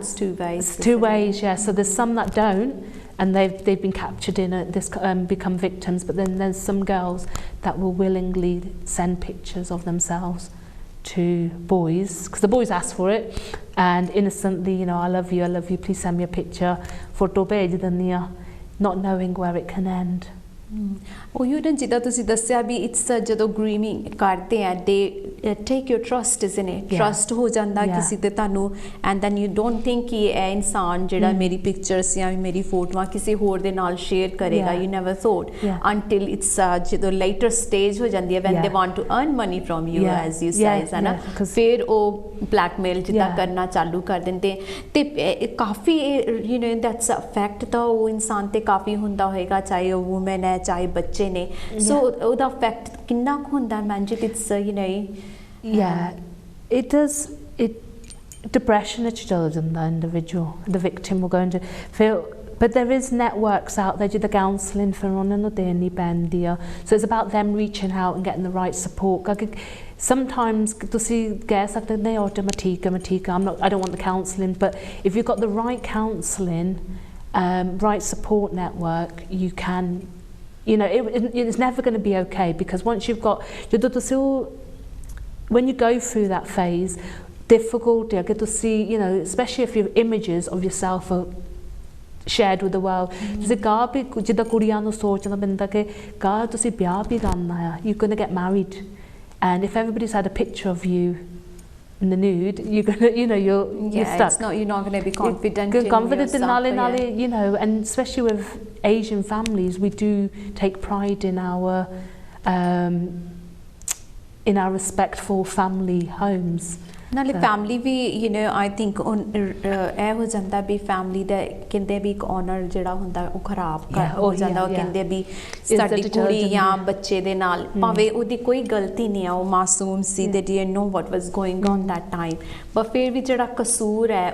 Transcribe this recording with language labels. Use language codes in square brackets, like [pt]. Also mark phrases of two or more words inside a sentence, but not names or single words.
[en] that's two ways so there's some that don't and they've been captured in this become victims but then there's some girls that will willingly send pictures of themselves to boys, because the boys ask for it, and innocently, you know, I love you, please send me a picture, [pa] ਫੋਟੋ ਭੇਜ ਦਿੰਦੀ ਆ, [en] not knowing where it can end. [pa] ਉਹੀ ਨਾ ਜਿੱਦਾਂ ਤੁਸੀਂ ਦੱਸਿਆ ਵੀ ਇਟਸ ਜਦੋਂ ਗਰੂਮਿੰਗ ਕਰਦੇ ਆ [en] they take your trust isn't it [pa] ਟਰਸਟ ਹੋ ਜਾਂਦਾ ਕਿਸੇ ਤੇ ਤੁਹਾਨੂੰ [en] and then you don't think [pa] ਕਿ ਇਹ ਇਨਸਾਨ ਜਿਹੜਾ ਮੇਰੀ ਪਿਕਚਰਸ ਜਾਂ ਮੇਰੀ ਫੋਟੋਆਂ ਕਿਸੇ ਹੋਰ ਦੇ ਨਾਲ ਸ਼ੇਅਰ ਕਰੇਗਾ [en] you never thought until it's [pa] ਜਦੋਂ [en] later stage [pa] ਹੋ ਜਾਂਦੀ ਹੈ [en] when they want to earn money from you as you says [pa] ਹੈ ਨਾ ਫਿਰ ਉਹ ਬਲੈਕਮੇਲ ਜਿੱਦਾਂ ਕਰਨਾ ਚਾਲੂ ਕਰ ਦਿੰਦੇ ਤੇ ਕਾਫੀ [en] you know that's affect [pa] ਤਾਂ ਉਹ ਇਨਸਾਨ ਤੇ ਕਾਫੀ ਹੁੰਦਾ ਹੋਏਗਾ ਚਾਹੇ ਉਹ ਵੂਮਨ ਹੈ ਚਾਹੇ ਬੱਚੇ ਨੇ ਸੋ ਉਹਦਾ ਇਫੈਕਟ ਕਿੰਨਾ ਕੁ ਹੁੰਦਾ ਮਨਜੀਤ [en] it's you know it does depression [pa] ਵਿੱਚ ਚਲ ਜਾਂਦਾ [en] individual the victim will go into feel but there is networks out there [pa] ਜਿਹਦਾ counselling ਫਿਰ ਉਹਨਾਂ ਨੂੰ ਦੇਣੀ ਪੈਂਦੀ ਆ [en] so it's about them reaching out and getting the right support sometimes [pa] ਤੁਸੀਂ ਕਹਿ ਸਕਦੇ ਨਹੀਂ ਉਹ ਮੈਂ ਠੀਕ ਆ [en] I don't want the counselling but if you've got the right counselling right support network you can you know it's never going to be okay because once you've got [pa] ਜਦੋਂ ਤੁਸੀਂ [en] when you go through that phase difficulty I get to see you know especially if your images of yourself are shared with the world [pa] ਤੁਸੀਂ ਕਾ ਵੀ ਜਿੱਦਾਂ ਕੁੜੀਆਂ ਨੂੰ ਸੋਚਣਾ ਪੈਂਦਾ ਕਿ ਕਾ ਤੁਸੀਂ ਵਿਆਹ ਵੀ ਕਰਨਾ ਆ [en] you're going to get married and if everybody's had a picture of you in the nude you're gonna you know you're stuck you're not going to be confident in nale you know and especially with Asian families we do take pride in our respectful family homes [pa] ਨਾਲੇ ਫੈਮਿਲੀ ਵੀ [en] you know I think [pa] ਇਹ ਹੋ ਜਾਂਦਾ ਵੀ ਫੈਮਿਲੀ ਦਾ ਕਹਿੰਦੇ ਵੀ ਇੱਕ ਓਨਰ ਜਿਹੜਾ ਹੁੰਦਾ ਉਹ ਖਰਾਬ ਹੋ ਜਾਂਦਾ ਉਹ ਕਹਿੰਦੇ ਵੀ ਸਾਡੀ ਕੁੜੀ ਜਾਂ ਬੱਚੇ ਦੇ ਨਾਲ ਭਾਵੇਂ ਉਹਦੀ ਕੋਈ ਗਲਤੀ ਨਹੀਂ ਆ ਉਹ ਮਾਸੂਮ ਸੀ [en] they didn't know what was going on that time [pa] ਪਰ ਫਿਰ ਵੀ ਜਿਹੜਾ ਕਸੂਰ ਹੈ